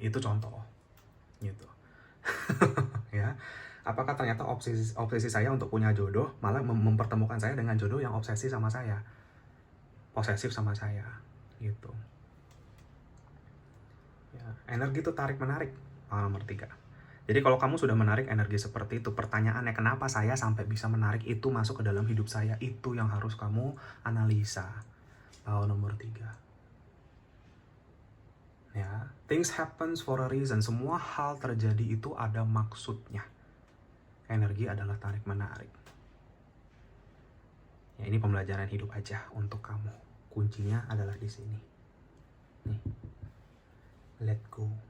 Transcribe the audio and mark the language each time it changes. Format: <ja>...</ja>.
<id>Itu contoh. Gitu. Ya, apakah ternyata obsesi saya untuk punya jodoh malah mempertemukan saya dengan jodoh yang obsesi sama saya, posesif sama saya, gitu ya. Energi itu tarik menarik, nomor 3. Jadi kalau kamu sudah menarik energi seperti itu, pertanyaannya kenapa saya sampai bisa menarik itu masuk ke dalam hidup saya, itu yang harus kamu analisa. Nomor 3 ya,</id> <en>things happens for a reason.</en> <id>Semua hal terjadi itu ada maksudnya. Energi adalah tarik menarik. Ya, ini pembelajaran hidup aja untuk kamu. Kuncinya adalah di sini.</id> <en>Nih. Let go.</en>